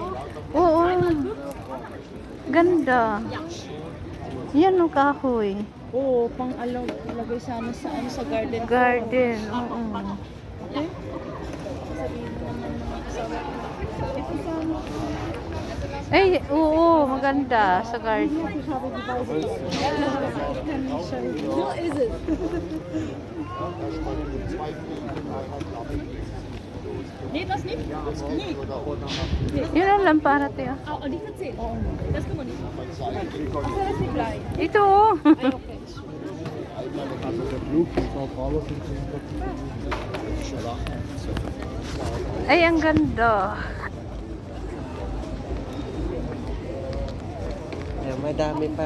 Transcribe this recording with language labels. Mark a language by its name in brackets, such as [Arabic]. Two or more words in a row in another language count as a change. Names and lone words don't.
[Filipino] Oo. Ganda. Yan o kahoy. Oo, pang lagay sana sa garden. Garden. Oo. Ay, oo, maganda sa garden. [English] No, is it? [German] Nee, das nicht? Nee. [Filipino] Yun ang lampara, tiyo. [German] Oh, die von 10. Das kann man nicht. [Filipino] Ito, oh. [German] Also der Flug von Sao Paulo sind 100. [Filipino] Ay, ang ganda. Ayan, madami pa.